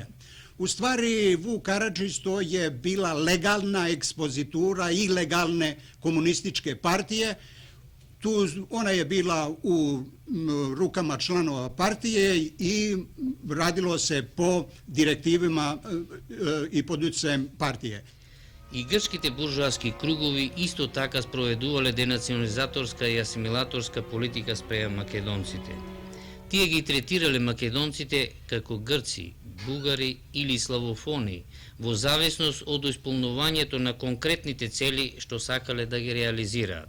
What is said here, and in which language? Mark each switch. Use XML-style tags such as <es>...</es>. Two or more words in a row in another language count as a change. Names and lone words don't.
<hr>U stvari, Vuk Karadžić to je bila legalna ekspozitura i legalne komunističke partije. Ona je bila u rukama članova partije i radilo se po direktivima i pod utjecajem partije.</hr> <mk>И грчките буржуаски кругови исто така спроведувале денационализаторска и асимилаторска политика спреа македонците. Тие ги третирале македонците како грци, бугари или славофони, во зависност од исполнувањето на конкретните цели што сакале да ги реализираат.</mk>